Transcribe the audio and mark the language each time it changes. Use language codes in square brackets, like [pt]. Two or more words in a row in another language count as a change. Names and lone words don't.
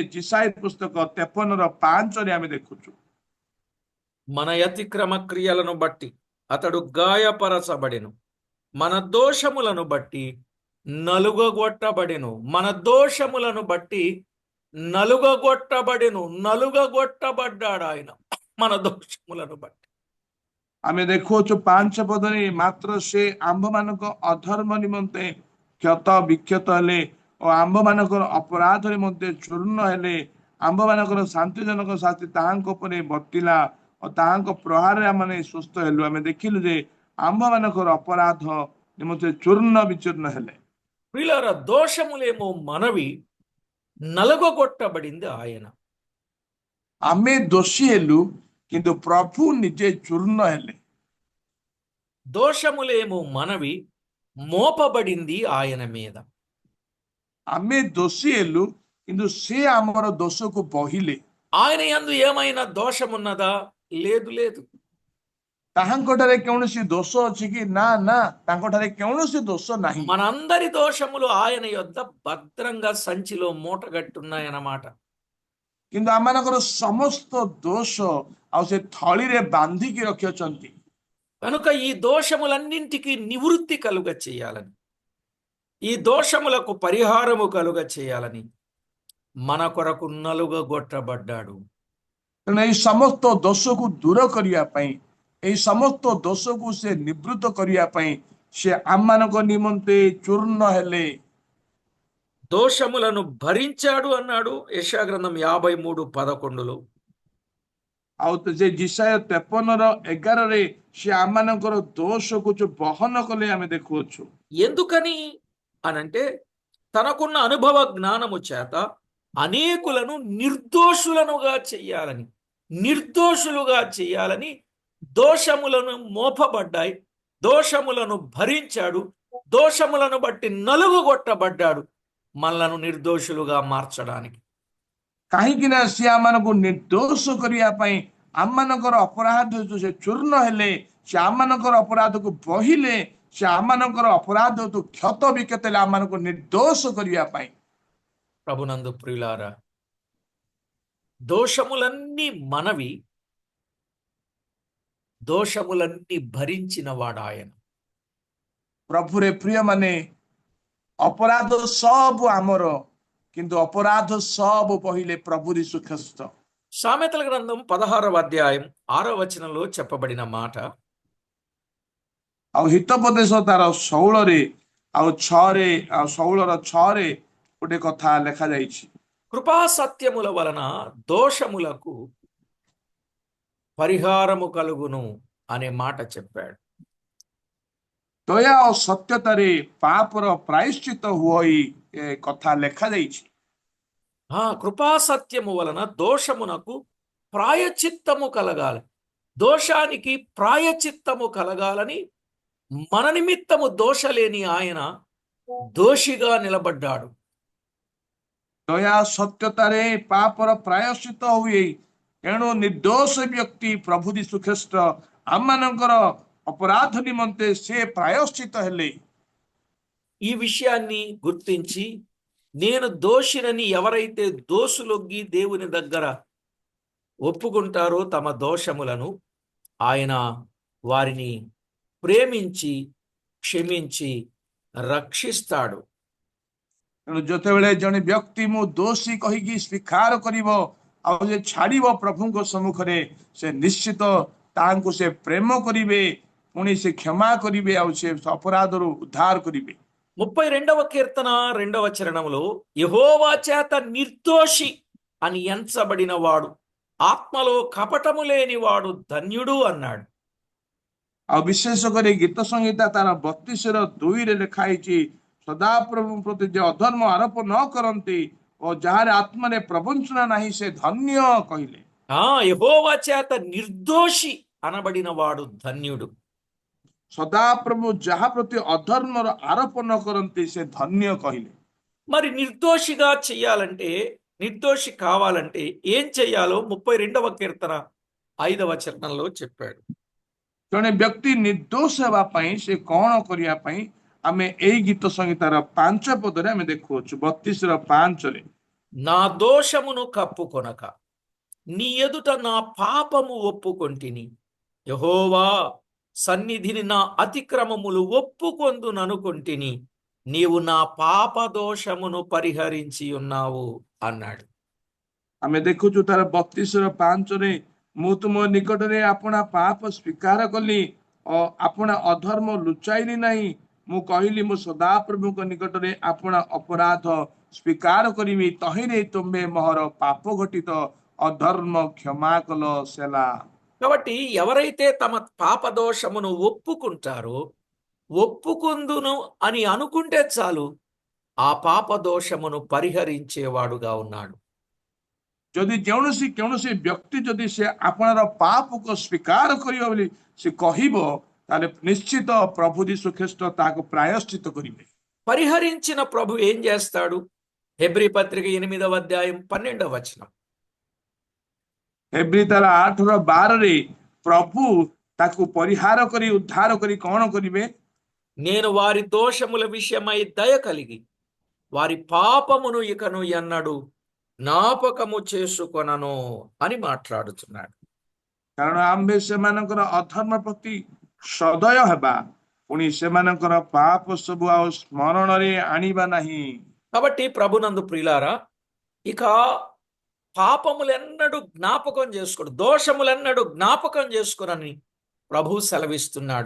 [or] ଯିଶାୟା ପୁସ୍ତକ 53:5 ଆମେ ଦେଖୁଛୁ। [te] మన అతిక్రమ క్రియలను బట్టి అతడు గాయపరచబడెను, మన దోషములను బట్టి నలుగగొట్టబడెను. మన దోషములను బట్టి నలుగగొట్టబడెను, నలుగగొట్టబడ్డాడు ఆయన మన దోషములను బట్టి. [or] ଆମେ ଦେଖୁଅଛୁ 5 ପଦରେ, ମାତ୍ର ସେ ଆମ୍ଭମାନଙ୍କ ଅଧର୍ମ ନିମନ୍ତେ କ୍ଷତ ବିକ୍ଷତ ହେଲେ ଓ ଆମ୍ଭମାନଙ୍କର ଅପରାଧ ନିମନ୍ତେ ଚୂର୍ଣ୍ଣ ହେଲେ। ଆମ୍ଭମାନଙ୍କର ଶାନ୍ତିଜନକ ଶାସ୍ତି ତାହାଙ୍କ ଉପରେ ବର୍ତ୍ତିଲା ଓ ତାହାଙ୍କ ପ୍ରହାରରେ ଆମେ ସୁସ୍ଥ ହେଲୁ। ଆମେ ଦେଖିଲୁ ଯେ ଆମ୍ଭମାନଙ୍କର ଅପରାଧ ନିମନ୍ତେ ଚୂର୍ଣ୍ଣ ବିଚୂର୍ଣ୍ଣ ହେଲେ। [te] ప్రియులారా, దోషములేమో మనవి, నలుగగొట్టబడింది ఆయన. [or] ଆମେ ଦୋଷୀ ହେଲୁ, କିନ୍ତୁ ପ୍ରଭୁ ନିଜେ ଚୂର୍ଣ୍ଣ ହେଲେ। [te] దోషములేమో మనవి, మోపబడింది ఆయన మీద. [or] ଆମେ ଦୋଷୀ ହେଲୁ, କିନ୍ତୁ ସେ ଆମର ଦୋଷକୁ ବହିଲେ। [te] ఆయన యందు ఏమైనా దోషమున్నదా? లేదు, లేదు. [or] ତାହାଙ୍କଠାରେ କୌଣସି ଦୋଷ ଅଛି କି? ନା ନା, ତାଙ୍କଠାରେ କୌଣସି ଦୋଷ ନାହିଁ। [te] మనందరి దోషములు ఆయన యొద్ద భద్రంగా సంచిలో మూటగట్టున్నాయన్నమాట. [or] କିନ୍ତୁ ଆମମାନଙ୍କର ସମସ୍ତ ଦୋଷ ଆଉ ସେ ଥଳିରେ ବାନ୍ଧିକି ରଖିଅଛନ୍ତି। [te] కనుక ఈ దోషములన్నింటికి నివృత్తి కలుగ చేయాలని, ఈ దోషములకు పరిహారము కలుగ చేయాలని మన కొరకు నలుగగొట్టబడ్డాడు. [or] ତେଣୁ ଏଇ ସମସ୍ତ ଦୋଷକୁ ଦୂର କରିବା ପାଇଁ, ଏଇ ସମସ୍ତ ଦୋଷକୁ ସେ ନିବୃତ୍ତ କରିବା ପାଇଁ ସେ ଆମମାନଙ୍କ ନିମନ୍ତେ ଚୂର୍ଣ୍ଣ ହେଲେ। [te] దోషములను భరించాడు అన్నాడు యెషయా గ్రంథం 53:11. [or] ଆଉ ସେ ଯିଶାୟା 53:11 ସେ ଆମମାନଙ୍କର ଦୋଷକୁ ଯୋଉ ବହନ କଲେ ଆମେ ଦେଖୁଅଛୁ। [te] ఎందుకని అనంటే తనకున్న అనుభవ జ్ఞానము చేత అనేకులను నిర్దోషులనుగా చెయ్యాలని, నిర్దోషులుగా చేయాలని దోషములను మోపబడ్డాయి, దోషములను భరించాడు, దోషములను బట్టి నలుగుగొట్టబడ్డాడు మనలను నిర్దోషులుగా మార్చడానికి. [or] କାହିଁକି ନା ସେ ଆମମାନଙ୍କୁ ନିର୍ଦ୍ଦୋଷ କରିବା ପାଇଁ ଆମମାନଙ୍କର ଅପରାଧ ସେ ଚୂର୍ଣ୍ଣ ହେଲେ, ସେ ଆମମାନଙ୍କର ଅପରାଧକୁ ବହିଲେ, ସେ ଆମମାନଙ୍କର ଅପରାଧକୁ କ୍ଷତ ବିକ୍ଷତ ହେଲେ ଆମମାନଙ୍କୁ ନିର୍ଦ୍ଦୋଷ କରିବା ପାଇଁ। [te] ప్రభునందు ప్రియులారా, దోషములన్నీ మనవి, దోషములన్నీ భరించిన వాడు ఆయన. [or] ପ୍ରଭୁରେ ପ୍ରିୟ ମାନେ ଅପରାଧ ସବୁ ଆମର, କିନ୍ତୁ ଅପରାଧ ସବୁ ବହିଲେ ପ୍ରଭୁ ଯୀଶୁଖ୍ରୀଷ୍ଟ। [te] సామెతల గ్రంథం 16వ అధ్యాయం 6వ వచనంలో చెప్పబడిన మాట, [or] ଆଉ ହିତୋପଦେଶ ତାର 16ରେ ଆଉ 6ରେ ଆଉ 16:6 ଗୋଟେ କଥା ଲେଖାଯାଇଛି। [te] కృపా సత్యముల వలన దోషములకు పరిహారము కలుగును అనే మాట చెప్పాడు. [or] ଦୟା ଓ ସତ୍ୟତାରେ ପାପର ପ୍ରାୟଶ୍ଚିତ ହୋଇ ଏ କଥା ଲେଖାଯାଇଛି। [te] కృపా సత్యము వలన దోషమునకు ప్రాయచిత్తము కలగాలి, దోషానికి ప్రాయచిత్తము కలగాలని మన నిమిత్తము దోషలేని ఆయన దోషిగా నిలబడ్డాడు. [or] ଦୟା ସତ୍ୟତାରେ ପାପର ପ୍ରାୟଶ୍ଚିତ ହୁଏ ଏଣୁ ନିର୍ଦ୍ଦୋଷ ବ୍ୟକ୍ତି ପ୍ରଭୁ ଯୀଶୁ ଖ୍ରୀଷ୍ଟ ଆମମାନଙ୍କର ଅପରାଧ ନିମନ୍ତେ ସେ ପ୍ରାୟଶ୍ଚିତ ହେଲେ। [te] ఈ విషయాన్ని గుర్తించి నేను దోషినని ఎవరైతే దోసులొగ్గి దేవుని దగ్గర ఒప్పుకుంటారో తమ దోషములను, ఆయన వారిని ప్రేమించి క్షమించి రక్షిస్తాడు. [or] ତେଣୁ ଯେତେବେଳେ ଜଣେ ବ୍ୟକ୍ତି ମୁଁ ଦୋଷୀ କହିକି ସ୍ୱୀକାର କରିବ ଆଉ ଯେ ଛାଡ଼ିବ ପ୍ରଭୁଙ୍କ ସମ୍ମୁଖରେ, ସେ ନିଶ୍ଚିତ ତାହାଙ୍କୁ ସେ ପ୍ରେମ କରିବେ, ପୁଣି ସେ କ୍ଷମା କରିବେ ଆଉ ସେ ଅପରାଧରୁ ଉଦ୍ଧାର କରିବେ। [te] 32వ కీర్తన 2వ చరణంలో యెహోవా చేత నిర్దోషి అని ఎంచబడిన వాడు, ఆత్మలో కపటము లేనివాడు ధన్యుడు అన్నాడు. [or] ଆଉ ବିଶେଷ କରି ଗୀତ ସଂହିତା ତାର 32:2 ଲେଖା ହେଇଛି, ସଦାପ୍ରଭୁ ପ୍ରତି ଯେ ଅଧର୍ମ ଆରୋପ ନ କରନ୍ତି ଓ ଯାହାର ଆତ୍ମାରେ ପ୍ରବଞ୍ଚନା ନାହିଁ ସେ ଧନ୍ୟ କହିଲେ। [te] యెహోవా చేత నిర్దోషి అనబడిన వాడు ధన్యుడు. [or] ସଦାପ୍ରଭୁ ଯାହା ପ୍ରତି ଅଧର୍ମର ଆରୋପ ନ କରନ୍ତି ସେ ଧନ୍ୟ କହିଲେ। [te] మరి నిర్దోషిగా చెయ్యాలంటే, నిర్దోషి కావాలంటే ఏం చెయ్యాలో 32వ కీర్తన 5వ చరణంలో చెప్పాడు. [or] ଜଣେ ବ୍ୟକ୍ତି ନିର୍ଦ୍ଦୋଷ ହେବା ପାଇଁ ସେ କଣ କରିବା ପାଇଁ ଆମେ ଏଇ ଗୀତ ସଂହିତାର 5 ପଦରେ ଆମେ ଦେଖୁଅଛୁ। 32:5 [te] నా దోషమును కప్పుకొనక నీ ఎదుట నా పాపము ఒప్పుకొంటిని, యెహోవా సన్నిధిని నా అతిక్రమములు ఒప్పుకొందుననుకొంటిని, నీవు నా పాప దోషమును పరిహరించి ఉన్నావు అన్నాడు. [or] ଆମେ ଦେଖୁଛୁ ତାର 32:5 ମୁଁ ତୁମ ନିକଟରେ ଆପଣା ପାପ ସ୍ୱୀକାର କଲି ଓ ଆପଣା ଅଧର୍ମ ଲୁଚାଇଲି ନାହିଁ। ମୁଁ କହିଲି ମୁଁ ସଦାପ୍ରଭୁଙ୍କ ନିକଟରେ ଆପଣା ଅପରାଧ ସ୍ୱୀକାର କରିବି, ତହିଁରେ ତୁମେ ମୋହର ପାପ ଘଟିତ ଅଧର୍ମ କ୍ଷମା କଲ ସେଲା। [te] కాబట్టి ఎవరైతే తమ పాప దోషమును ఒప్పుకుంటారో, ఒప్పుకుందును అని అనుకుంటే చాలు, ఆ పాప దోషమును పరిహరించేవాడుగా ఉన్నాడు. [or] ଯଦି କୌଣସି ବ୍ୟକ୍ତି ଯଦି ସେ ଆପଣାର ପାପକୁ ସ୍ୱୀକାର କରିବ ବୋଲି ସେ କହିବ, ତାହେଲେ ନିଶ୍ଚିତ ପ୍ରଭୁ ଯୀଶୁ ଖ୍ରୀଷ୍ଟ ତାହାକୁ ପ୍ରାୟଶ୍ଚିତ କରିବେ। [te] పరిహరించిన ప్రభు ఏం చేస్తాడు? హెబ్రీ పత్రిక 8వ అధ్యాయం 12వ వచనం. [or] ହେବ୍ରୀ ତାର 8:12 ପ୍ରଭୁ ତାକୁ ପରିହାର କରି ଉଦ୍ଧାର କରି କଣ କରିବେ? [te] నేను వారి దోషముల విషయమై దయ కలిగి వారి పాపమును ఇకను ఎన్నడు జ్ఞాపకము చేసుకొనను అని మాట్లాడుతున్నాడు. [or] କାରଣ ଆମ୍ଭେ ସେମାନଙ୍କର ଅଧର୍ମ ପ୍ରତି ସଦୟ ହେବା, ପୁଣି ସେମାନଙ୍କର ପାପ ସବୁ ଆଉ ସ୍ମରଣରେ ଆଣିବା ନାହିଁ। [te] కాబట్టి ప్రభునందు ప్రియులారా, ఇక పాపములెన్నడూ జ్ఞాపకం చేసుకోడు, దోషములెన్నడూ జ్ఞాపకం చేసుకోనని ప్రభు సెలవిస్తున్నాడు.